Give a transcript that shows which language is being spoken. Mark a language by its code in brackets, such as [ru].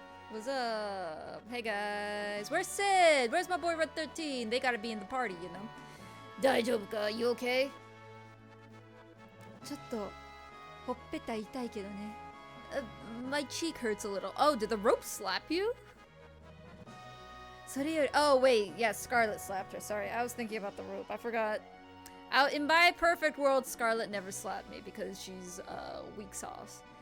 [en] What's up? Hey guys, where's Sid? Where's my boy Red 13? They gotta be in the party, you know. [ja] 大丈夫か [en] You okay? [ja] ちょっとほっぺた痛いけどね。 [en] My cheek hurts a little. Oh, did the rope slap you? [ja] それより [en] Oh wait, yeah, Scarlet slapped her. Sorry, I was thinking about the rope. I forgot. In my perfect world, Scarlet never slapped me because she's weak sauce.